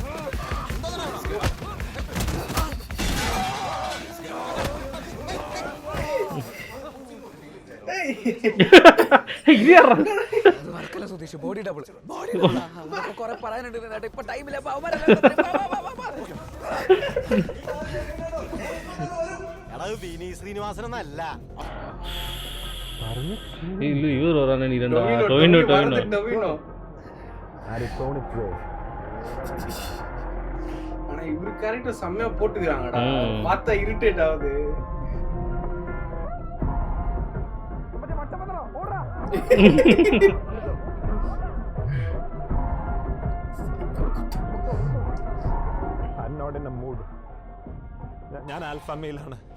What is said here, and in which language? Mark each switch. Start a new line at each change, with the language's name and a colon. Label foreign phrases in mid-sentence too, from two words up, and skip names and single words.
Malayalam: സ്വദേശി
English: body double
Malayalam: കുറെ പറയാനുണ്ട്. ഇപ്പൊ ടൈമില്ല. വിനീത് ശ്രീനിവാസൻ എന്നല്ല
Tamil: இல்ல இவர் வரானே நீ ரெண்டா டொவினோ ஆனா இவரு கரெக்டா செம்மையா போட்டுக்கறாங்கடா. பார்த்தா இரிட்டேட் ஆகுது.
English: I'm not in a mood.
Malayalam: ഞാൻ ആൽഫമയിലാണ്.